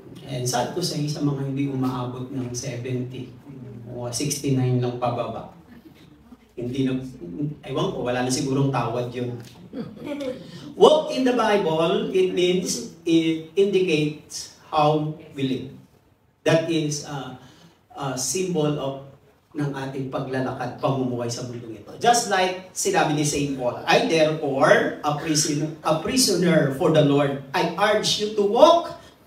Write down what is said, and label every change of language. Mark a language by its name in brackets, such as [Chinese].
[English] And sad to say, [Filipino] sa mga hindi umaabot ng 70, o 69 lang pababa. Hindi na, ewan ko, wala na sigurong tawad yun. [English] Walk in the Bible, it indicates how we live. That is a symbol of [Filipino] ng ating paglalakad, pamumuhay sa mundong ito. [English] Just like [Filipino] sinabi ni [English] St. Paul, I therefore, a prisoner for the Lord, I urge you to walk.